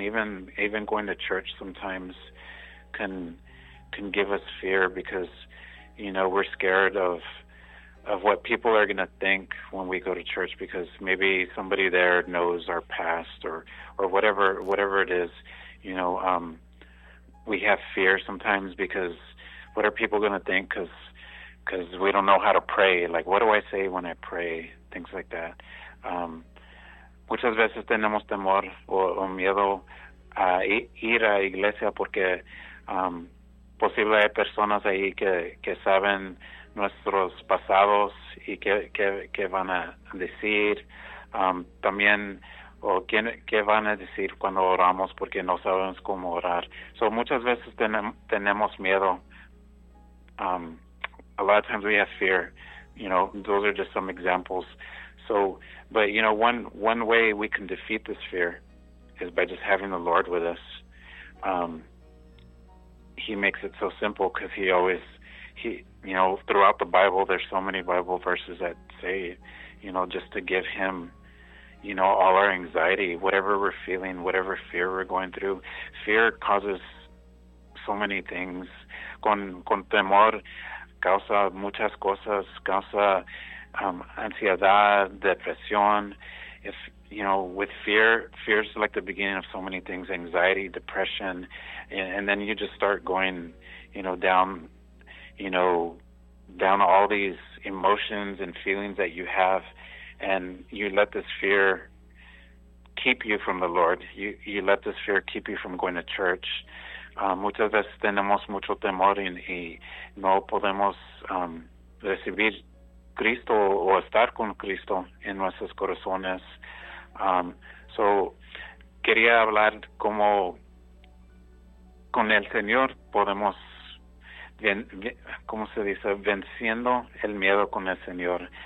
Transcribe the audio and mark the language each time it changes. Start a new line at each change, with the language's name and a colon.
English: Even going to church sometimes can give us fear because, you know, we're scared of what people are going to think when we go to church, because maybe somebody there knows our past or whatever it is. You know, we have fear sometimes because what are people going to think? Because we don't know how to pray. Like, what do I say when I pray? Things like that.
Spanish: Muchas veces tenemos temor o miedo a ir a iglesia porque posible hay personas ahí que saben nuestros pasados y que van a decir. También, o qué van a decir cuando oramos porque no sabemos cómo orar.
English: So
Spanish: muchas veces tenemos miedo.
English: A lot of times we have fear. You know, those are just some examples. So, but you know, one way we can defeat this fear is by just having the Lord with us. He makes it so simple because he always, you know, throughout the Bible, there's so many Bible verses that say, you know, just to give him, you know, all our anxiety, whatever we're feeling, whatever fear we're going through. Fear causes so many things.
Spanish: Con temor causa muchas cosas, causa ansiedad, depresión.
English: If, you know, with fear, fear is like the beginning of so many things, anxiety, depression, and then you just start going, you know, down all these emotions and feelings that you have, and you let this fear keep you from the Lord. You let this fear keep you from going to church.
Spanish: Muchas veces tenemos mucho temor y no podemos recibir Cristo o estar con Cristo en nuestros corazones. So quería hablar cómo con el Señor podemos venciendo el miedo con el Señor.